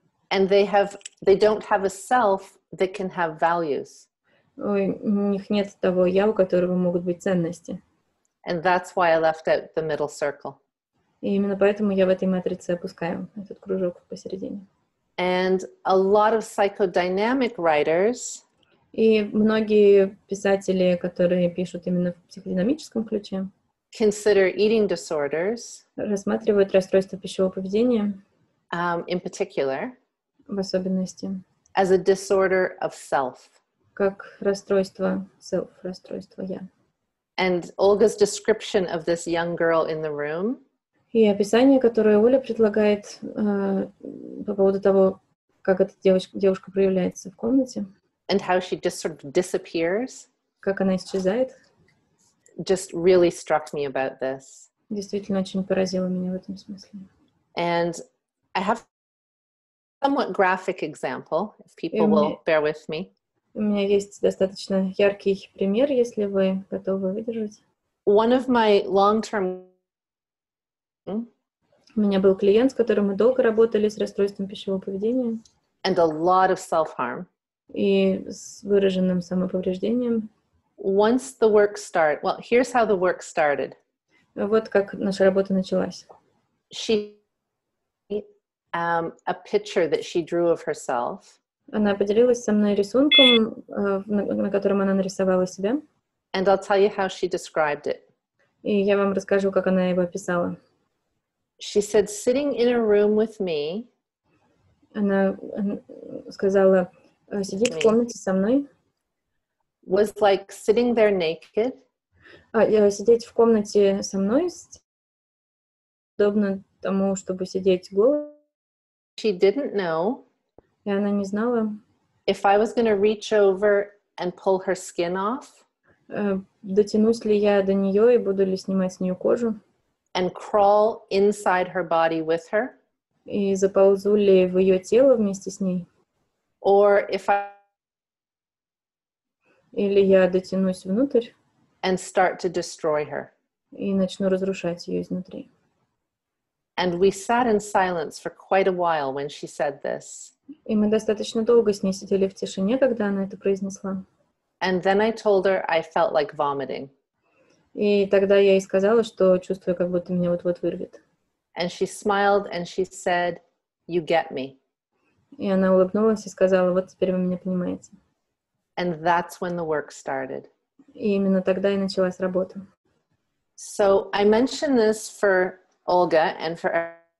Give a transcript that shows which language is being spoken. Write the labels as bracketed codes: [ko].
[en] and they don't have a self that can have values. [ru] У них нет того «я», у которого могут быть ценности. [en] And that's why I left out the middle circle. [ru] И именно поэтому я в этой матрице опускаю этот кружок посередине. [en] And a lot of psychodynamic writers [ru] И многие писатели, которые пишут именно в психодинамическом ключе, [en] consider eating disorders, [ru] рассматривают расстройство пищевого поведения, [en] in particular, [ru] в особенности, [en] as a disorder of self. [ru] как расстройство self, расстройство «я». [en] And Olga's description of this young girl in the room [ru] И описание, которое Оля предлагает по поводу того, как эта девушка проявляется в комнате, [en] and how she just sort of disappears, [ru] как она исчезает, [en] just really struck me about this. [ru] действительно очень поразило меня в этом смысле. [en] And I have a somewhat graphic example, if people will bear with me. [ru] У меня есть достаточно яркий пример, если вы готовы выдержать. [en] One of my long-term [ru] У меня был клиент, с которым мы долго работали с расстройством пищевого поведения [en] and a lot of self-harm. [ru] и с выраженным самоповреждением. [en] Once the work started, well, here's how the work started. [ru] Вот как наша работа началась. [en] She a picture that she drew of herself. [ru] Она поделилась со мной рисунком, на котором она нарисовала себя. [en] And I'll tell you how she described it. [ru] И я вам расскажу, как она его описала. [en] She said, sitting in a room with me. [ru] Она сказала, сидеть в комнате со мной. [en] Was like sitting there naked. [ru] Сидеть в комнате со мной подобно тому, чтобы сидеть голой. [en] She didn't know. [ru] И она не знала. [en] If I was going to reach over and pull her skin off. [ru] Дотянусь ли я до нее и буду ли снимать с нее кожу. [en] And crawl inside her body with her. [ru] И заползу ли в ее тело вместе с ней. [en] Or if I [ru] Или я дотянусь внутрь [en] and start to destroy her. [ru] И начну разрушать ее изнутри. [en] And we sat in silence for quite a while when she said this. [ru] И мы достаточно долго с ней сидели в тишине, когда она это произнесла. [en] And then I told her I felt like vomiting. [ru] И тогда я ей сказала, что чувствую, как будто меня вот-вот вырвет. [en] And she smiled and she said, "You get me." [ru] И она улыбнулась и сказала, вот теперь вы меня понимаете. [en] And that's when the work started. [ru] И именно тогда и началась работа. [en] So I mention this for Olga and for.